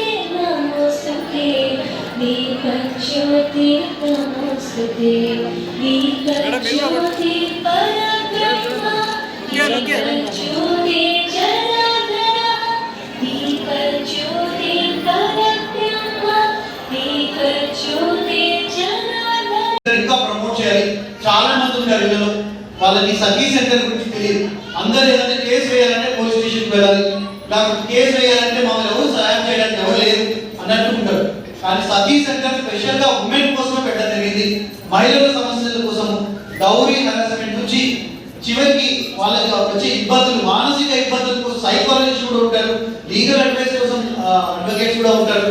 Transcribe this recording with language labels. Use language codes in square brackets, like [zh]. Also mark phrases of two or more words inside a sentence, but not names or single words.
[sa] नमोस्तुते दीपज्योति नमोस्तुते दीपज्योति परब्रह्म दीपज्योति जनार्दन दीपज्योति परब्रह्म दीपज्योति जनार्दन [te] ఇంకా ప్రమోట్ చేయాలి. చాలా మంది ఉన్నారు ఇళ్ళలో వాళ్ళకి సఖీ సెంటర్ గురించి తెలియదు. అందరూ ఏదంటే కేసు వేయాలంటే [en] police station [te] వెళ్ళాలి, లేకపోతే కేసు వేయాలంటే మమ్మల్ని ఎవరు సహాయం చేయడానికి ఎవరు లేరు అన్నట్టు ఉంటారు. కానీ సఖీ సెంటర్ [en] specially women [te] కోసమే పెట్టడం జరిగింది. మహిళల సమస్యల కోసం [en] dowry harassment [te] నుంచి చివరికి వాళ్ళకి వచ్చే ఇబ్బందులు, మానసిక ఇబ్బందుల కోసం సైకాలజిస్ట్ కూడా ఉంటారు, [en] legal advice [te] కోసం అడ్వకేట్స్ కూడా ఉంటారు.